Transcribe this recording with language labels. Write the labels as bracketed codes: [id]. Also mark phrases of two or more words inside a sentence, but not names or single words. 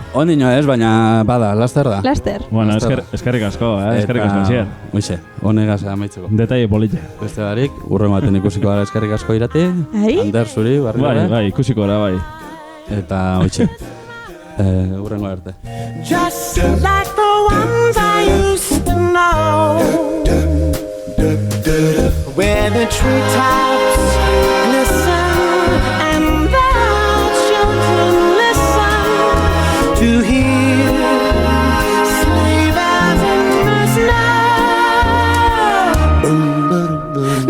[eu] Ondino ez, baina bada, laster da. Laster. Bueno, eskerrik asko, zier. Hoxe, honegaz amaitzeko. Detaile polite. Beste barik, urren baten ikusiko gara eskerrik asko irati. Ander, zuri, barri gara. Bai, ikusiko gara, bai. Eta, hoxe, urrengo arte. [en] Just like the ones I used to know, where the treetops glisten and the children listen to hear sleigh bells in the snow.